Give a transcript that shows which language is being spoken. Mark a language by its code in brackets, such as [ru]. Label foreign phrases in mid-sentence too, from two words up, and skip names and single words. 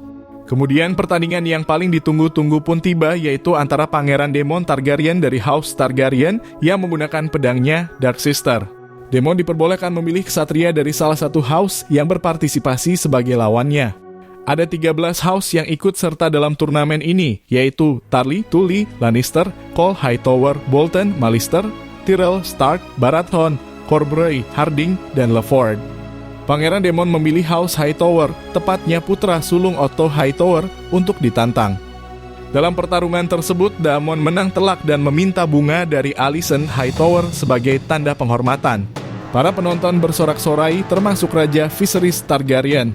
[id] Kemudian pertandingan yang paling ditunggu-tunggu pun tiba, yaitu antara Pangeran Daemon Targaryen dari House Targaryen yang menggunakan pedangnya Dark Sister. Daemon diperbolehkan memilih ksatria dari salah satu house yang berpartisipasi sebagai lawannya. Ada 13 house yang ikut serta dalam turnamen ini, yaitu Tarly, Tully, Lannister, Cole, Hightower, Bolton, Mallister, Tyrell, Stark, Baratheon, Corbray, Harding, dan Leford. Pangeran Daemon memilih House Hightower, tepatnya putra sulung Otto Hightower, untuk ditantang. Dalam pertarungan tersebut, Daemon menang telak dan meminta bunga dari Alicent Hightower sebagai tanda penghormatan. Para penonton bersorak-sorai, termasuk Raja Viserys Targaryen.